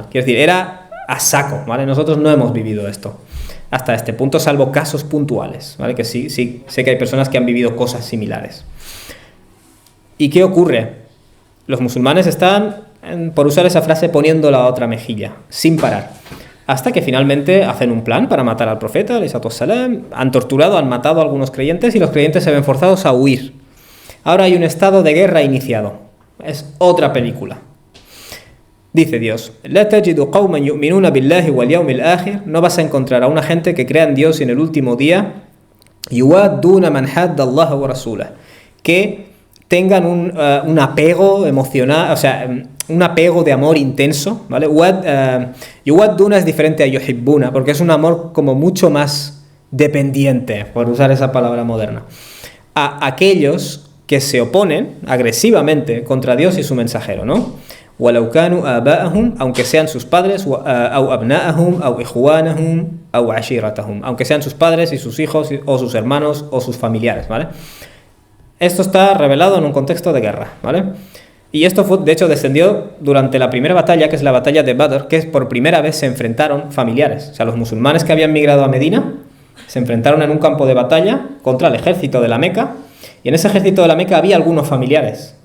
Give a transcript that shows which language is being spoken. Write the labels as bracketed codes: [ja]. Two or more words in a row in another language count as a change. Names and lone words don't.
[es] Quiero decir, era a saco, ¿vale? Nosotros no hemos vivido esto hasta este punto, salvo casos puntuales, ¿vale? Que sí, sé que hay personas que han vivido cosas similares. ¿Y qué ocurre? Los musulmanes están, por usar esa frase, poniendo la otra mejilla, sin parar. Hasta que finalmente hacen un plan para matar al profeta, [ar] عليه الصلاة والسلام, [es] han torturado, han matado a algunos creyentes y los creyentes se ven forzados a huir. Ahora hay un estado de guerra iniciado. Es otra película. Dice Dios, [ar] "لا تجد قوما يؤمنون بالله واليوم الآخر", [es] no vas a encontrar a una gente que crea en Dios y en el último día, [ar] يوادون من حاد الله ورسوله, [es] que tengan un apego emocional, o sea, un apego de amor intenso, ¿vale? Yuwadduna es diferente a yuhibbuna, porque es un amor como mucho más dependiente, por usar esa palabra moderna, a aquellos que se oponen agresivamente contra Dios y su mensajero, ¿no? [ar] ولو كانوا آباءهم, [es] aunque sean sus padres, [ar] أو أبناءهم أو إخوانهم أو عشيرتهم, [es] aunque sean sus padres y sus hijos o sus hermanos o sus familiares, ¿vale? Esto está revelado en un contexto de guerra, ¿vale? Y esto de hecho descendió durante la primera batalla, que es la batalla de Badr, que por primera vez se enfrentaron familiares. O sea, los musulmanes que habían migrado a Medina se enfrentaron en un campo de batalla contra el ejército de la Meca, y en ese ejército de la Meca había algunos familiares, ¿vale?